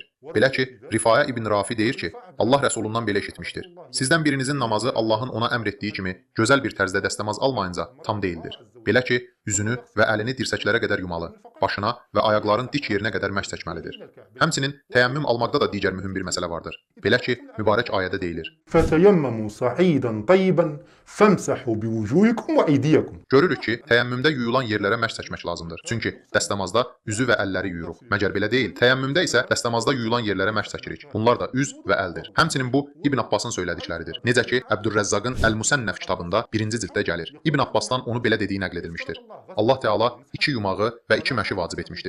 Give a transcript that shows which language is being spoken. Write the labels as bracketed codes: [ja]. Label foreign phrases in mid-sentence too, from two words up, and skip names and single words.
[az] Belə ki, Rifaya ibn Rafi deyir ki, Allah Rəsulundan belə eşitmişdir. Sizdən birinizin namazı Allahın ona əmr etdiyi kimi gözəl bir tərzdə dəstəmaz almayınca tam deyildir. Belə ki, üzünü və əlini dirsəklərə qədər yumalı, başına və ayaqların dik yerinə qədər məşq çəkməlidir. Həmçinin təyəmmüm almaqda da digər mühüm bir məsələ vardır. Belə ki, mübarək ayədə deyilir: [ar] فَتَيَمَّمُوا صَعِيدًا طَيِّبًا فَامْسَحُوا بِوُجُوهِكُمْ وَأَيْدِيَكُمْ. [az] Görürük ki, təyəmmümdə yuyulan yerlərə məşq çəkmək lazımdır. Çünki dəstəmazda üzü və əlləri yuyuruq. Məgər belə deyil. Təyəmmümdə isə dəstəmazda yuyulan yerlərə məşq çəkirik. Bunlar da üz və əldir. Həmçinin bu İbn Abbasın söylədikləridir. Necə ki, Əbdürrəzzaqın Əl-Musənnəf kitabında 1-ci cilddə gəlir. İbn Abbasdan onu belə dediyi nəql edilmişdir. Allah Teala iki yumağı və iki məşi vacib etmişdir.